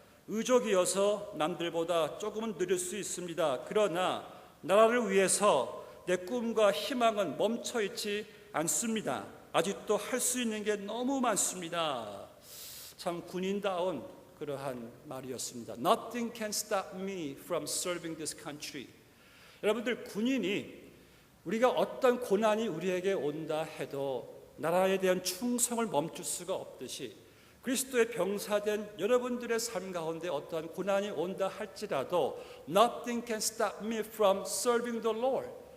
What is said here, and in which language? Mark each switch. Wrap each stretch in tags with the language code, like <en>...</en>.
<ko>의족이어서 남들보다 조금은 느릴 수 있습니다. 그러나 나라를 위해서 내 꿈과 희망은 멈춰있지 않습니다. 아직도 할 수 있는 게 너무 많습니다. 참 군인다운 그러한 말이었습니다.</ko> <en>Nothing can stop me from serving this country.</en> <ko>여러분들, 군인이 우리가 어떤 고난이 우리에게 온다 해도 나라에 대한 충성을 멈출 수가 없듯이 그리스도의 병사된 여러분들의 삶 가운데 어떠한 고난이 온다 할지라도</ko> <en>Nothing can stop me from serving the Lord.</en>